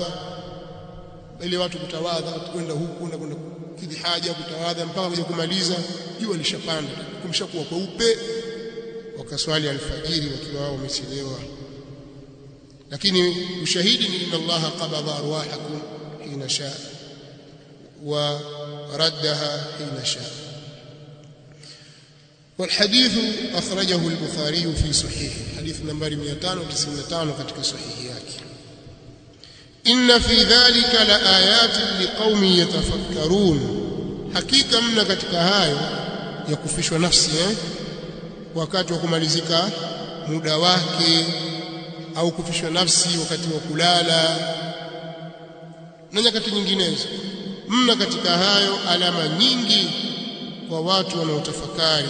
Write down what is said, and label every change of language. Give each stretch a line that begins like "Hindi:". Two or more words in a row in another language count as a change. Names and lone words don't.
Swahili: Ile watu kutawadha kwenda huku na kwenda kidhi haja, kutawadha mpaka kuja kumaliza jua lishapanda, kumshakuwa kweupe. Wakaswali alfajiri wakiwa wao wamechelewa. Lakini ushahidi ni
Arabic: إن الله قبض أرواحكم حين شاء وردها حين شاء. والحديث أخرجه البخاري في صحيح، حديث نمبر 595
Swahili: katika sahihi yake.
Arabic: إن في ذلك لآيات لقوم يتفكرون،
Swahili: hakika mna katika hayo ya kufishwa nafsi wakati wa kumalizika muda wake, au kufishwa nafsi wakati wa kulala na nyakati nyinginezo. Mna katika hayo alama nyingi kwa watu wanaotafakari.